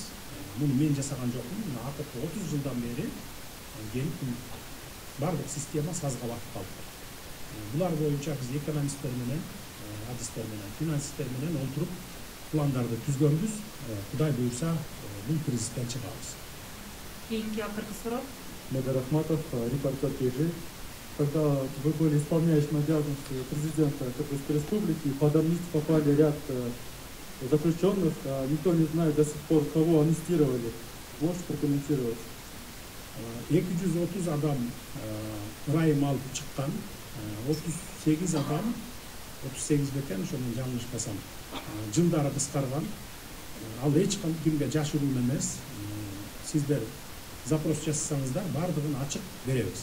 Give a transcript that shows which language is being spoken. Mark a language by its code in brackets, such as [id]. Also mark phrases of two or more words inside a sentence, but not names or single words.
[ky] Муну мен жасаган жокмун. Мына акыркы 30 жылдан бери келип бардык система сазга батып калды. Булар боюнча биз экономисттер менен, адистер менен, финансисттер менен олтуруп пландарды түзгөнбүз. Кудай буйрса, бул кризистен чыгабыз. Кейинки акыркы суроо. Медер Ахматов, репортер ТЖ. [ru] Когда вы были исполняющим обязанности президента Кыргызской Республики, под амнистию попали ряд заключенных, никто не знает до сих пор, кого амнистировали. Можете прокомментировать? [ky] 230 адам ырайым алып чыккан, 38 адам, 38 бекен, ошону жаңылышпасам, жылдары кыскарган. Ал эч кимге жашыруу эмес. Сиздер запрос жасасаңыздар, бардыгын ачык беребиз.